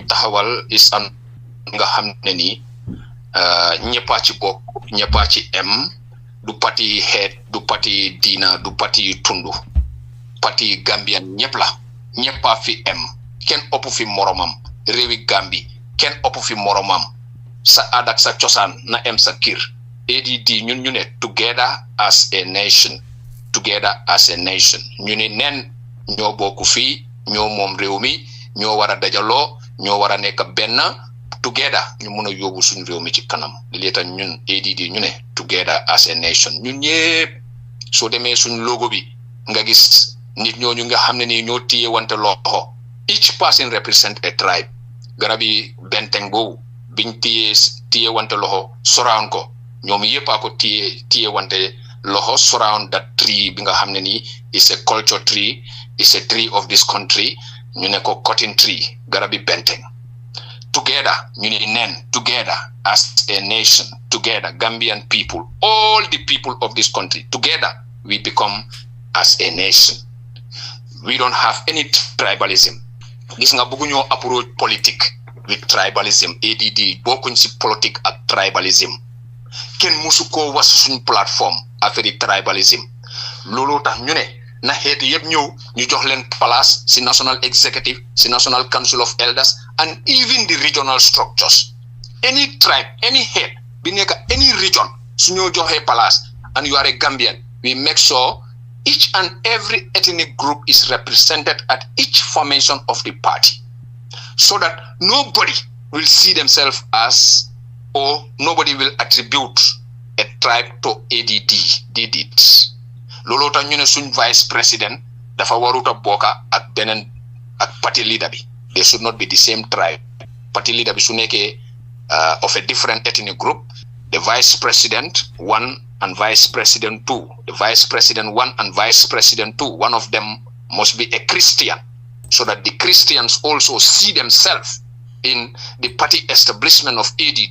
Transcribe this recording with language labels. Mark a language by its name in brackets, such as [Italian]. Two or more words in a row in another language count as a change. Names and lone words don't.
[Wolof] taxawal is an nga xam ne nii ñëppaa ci bokk ñëppaa ci em du parti xeet du parti diina du parti tundu parti Gambian ñëpp la ñëppaa fi em kenn ëpp fi moromam réewi Gambi kenn ëpp fi moromam sa aada ak sa cosaan na em sa kir ADD ñun ñu ne [English] together as a nation [Wolof] ñu ne nen ñoo bokk fii ñoo moom réew mi ñoo war a dajaloo ñoo war a nekk benn together ñu mun a yóbbu suñ réew mi ci kanam li tax ñun ADD ñu ne [English] together as a nation [Wolof] ñun ñëpp soo demee suñ logo bi nga gis nit ñooñu nga xam ne nii ñoo téye wante loxo [English] each person represent a tribe [Wolof] garabi benteng boobu biñ téye wante loxo surround ko ñoom yëpp a ko téye wante loxo [English] surround that tree [Wolof] bi nga xam ne nii [English] is a culture tree is a tree of this country [Wolof] ñu ne ko [English] cotton tree [Wolof] garabi benteng [English] together [Wolof] ñu ne nen [English] together as a nation together Gambian people all the people of this country together we become as a nation we don't have any tribalism [Wolof] gis nga bëggu ñoo approach politique [English] with tribalism [Wolof] ADD bokkuñ ci politique ak tribalism kenn musu ko was suñ plateforme affaire tribalism loolu tax ñu ne na xeet yëpp ñëw ñu jox leen place ci [English] national executive [Wolof] ci [English] national council of elders and even the regional structures any tribe any head [Wolof] bi nekk any [English] region [Wolof] su ñoo joxee [English] place and you are a Gambian we make sure each and every ethnic group is represented at each formation of the party so that nobody will see themselves as or nobody will attribute a tribe to ADD did it [Wolof] loolu tax ñu ne suñ vice president dafa waruta bokka ak beneen ak party leader bi [English] they should not be the same tribe [Wolof] party leader bi su nekkee [English] of a different ethnic group, the vice president 1 and vice president 2. The vice president 1 and vice president 2, one of them must be a Christian, so that the Christians also see themselves in the party establishment of ADD.